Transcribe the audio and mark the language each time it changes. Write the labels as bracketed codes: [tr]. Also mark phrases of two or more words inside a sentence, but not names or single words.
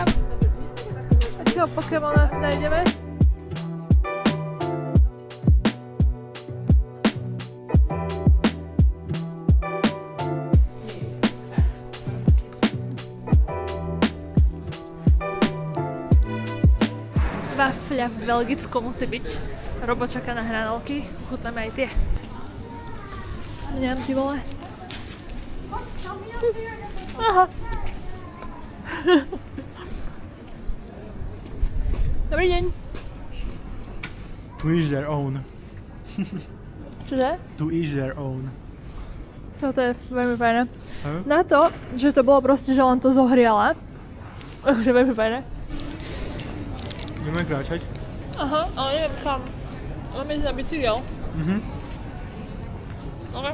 [sk] Akého Pokémona si nájdeme? Wafľa v Belgicku musí byť. Robo čaká na hranolky, chutnáme aj tie. Neviem, ty vole. Aha. Dobrý deň. [en] To each their own. [sk] Čože? [en] To each their own. [sk] Toto je veľmi fajné. Na to, že to bolo proste, že len to zohriala. Takže veľmi fajné. Ideme kráčať? Aha, ale neviem kam. Máme ísť na bicykel. Okay.